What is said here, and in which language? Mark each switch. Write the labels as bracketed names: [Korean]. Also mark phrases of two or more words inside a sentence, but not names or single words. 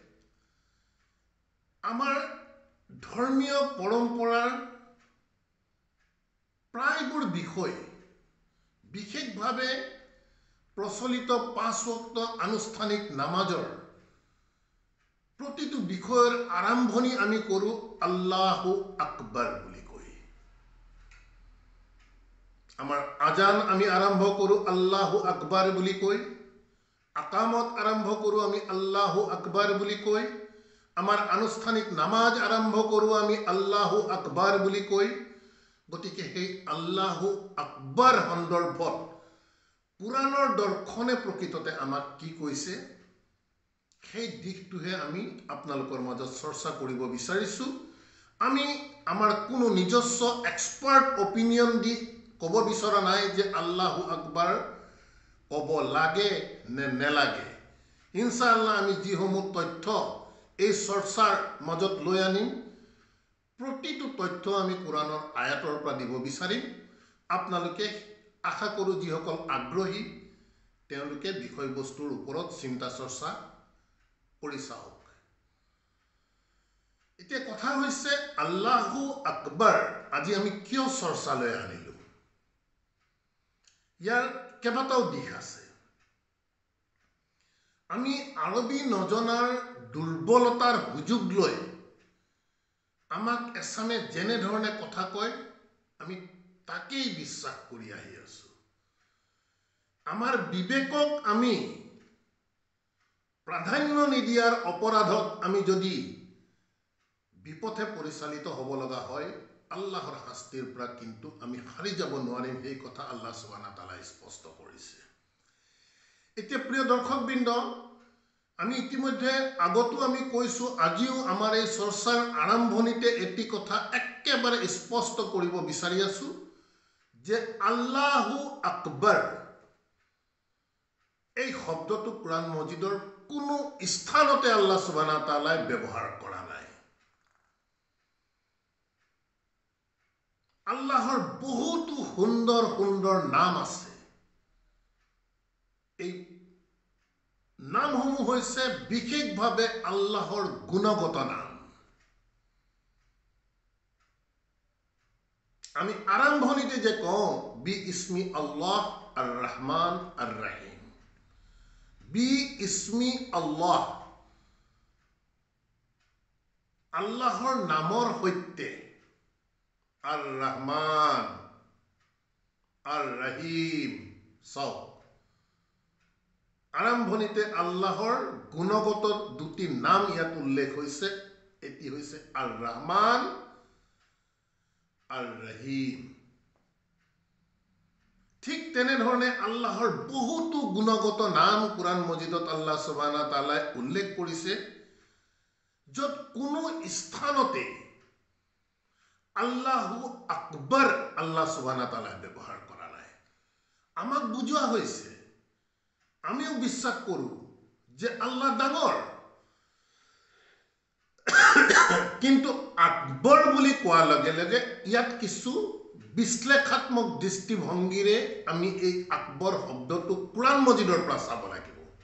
[Assamese] আমাৰ ধৰ্মীয় পৰম্পৰাৰ প্ৰায়বোৰ বিষয় বিশেষভাৱে প্ৰচলিত 5 ওয়াক্ত আনুষ্ঠানিক নামাজৰ প্ৰতিটো বিষয়ৰ আৰম্ভণি আমি কৰোঁ [Arabic] الله أكبر [Assamese] বুলি কৈ আমাৰ আজান আমি আৰম্ভ কৰোঁ [Arabic] الله أكبر [Assamese] বুলি কৈ আকামত আৰম্ভ কৰোঁ আমি [Arabic] الله أكبر [Assamese] বুলি কৈ আমাৰ আনুষ্ঠানিক নামাজ আৰম্ভ কৰোঁ আমি [Arabic] الله أكبر [Assamese] বুলি কৈ গতিকে সেই [Arabic] الله أكبر [Assamese] সন্দৰ্ভত কোৰাণৰ দৰ্শনে প্ৰকৃততে আমাক কি কৈছে সেই দিশটোহে আমি আপোনালোকৰ মাজত চৰ্চা কৰিব বিচাৰিছোঁ আমি আমাৰ কোনো নিজস্ব [English] expert opinion [Assamese] দি ক'ব বিচৰা নাই যে [Arabic] الله أكبر [Assamese] ক'ব লাগে নে নেলাগে ইনশাআল্লাহ আমি যিসমূহ তথ্য এই চৰ্চাৰ মাজত লৈ আনিম প্ৰতিটো তথ্য আমি কোৰাণৰ আয়াতৰ পৰা দিব বিচাৰিম আপোনালোকে আশা কৰোঁ যিসকল আগ্ৰহী তেওঁলোকে বিষয়বস্তুৰ ওপৰত চিন্তা চৰ্চা কৰি চাওক এতিয়া কথা হৈছে [Arabic] الله أكبر [Assamese] আজি আমি কিয় চৰ্চালৈ আনিলোঁ ইয়াৰ কেইবাটাও দিশ আছে আমি আৰবী নজনাৰ দুৰ্বলতাৰ সুযোগ লৈ আমাক এছামে যেনে ধৰণে কথা কয় আমি তাকেই বিশ্বাস কৰি আহি আছোঁ আমাৰ বিবেকক আমি প্ৰাধান্য নিদিয়াৰ অপৰাধত আমি যদি বিপথে পৰিচালিত হ'ব লগা হয় আল্লাহৰ শাস্তিৰ পৰা কিন্তু আমি হাৰি যাব নোৱাৰিম এই কথা [Arabic] الله سبحانه وتعالى [Assamese] স্পষ্ট কৰিছে এতিয়া প্ৰিয় দৰ্শকবৃন্দ আমি ইতিমধ্যে আগতো আমি কৈছোঁ আজিও আমাৰ এই চৰ্চাৰ আৰম্ভণিতে এটি কথা একেবাৰে স্পষ্ট কৰিব বিচাৰি আছোঁ যে [Arabic] الله أكبر [Assamese] এই শব্দটো কোৰাণ মজিদৰ কোনো স্থানতে [Arabic] الله سبحانه وتعالى [Assamese] ব্যৱহাৰ কৰা নাই আল্লাহৰ বহুতো সুন্দৰ সুন্দৰ নাম আছে এই নামসমূহ হৈছে বিশেষভাৱে আল্লাহৰ গুণগত নাম আমি আৰম্ভণিতে যে কওঁ [Arabic] بسم الله الرحمن الرحيم, بسم الله, [Assamese] আল্লাহৰ নামৰ সৈতে, [Arabic] الرحمن الرحيم. [Assamese] চাওক, আৰম্ভণিতে আল্লাহৰ গুণগত দুটি নাম ইয়াত উল্লেখ হৈছে, এটি হৈছে [Arabic] الرحمن الرحيم. [Assamese] ঠিক তেনেধৰণে আল্লাহৰ বহুতো গুণগত নাম কোরআন মজিদত [Arabic] الله سبحانه تعالى [Assamese] উল্লেখ কৰিছে, য'ত কোনো স্থানতে [Arabic] الله أكبر الله سبحانه تعالى [Assamese] ব্যৱহাৰ কৰা নাই। আমাক বুজোৱা হৈছে, আমিও বিশ্বাস কৰোঁ যে আল্লাহ ডাঙৰ, কিন্তু আকবৰ বুলি কোৱাৰ লগে লগে ইয়াত কিছু বিশ্লেষাত্মক দৃষ্টিভংগীৰে আমি এই আকবৰ শব্দটো কোরআন মজিদৰ পৰা চাব লাগিব।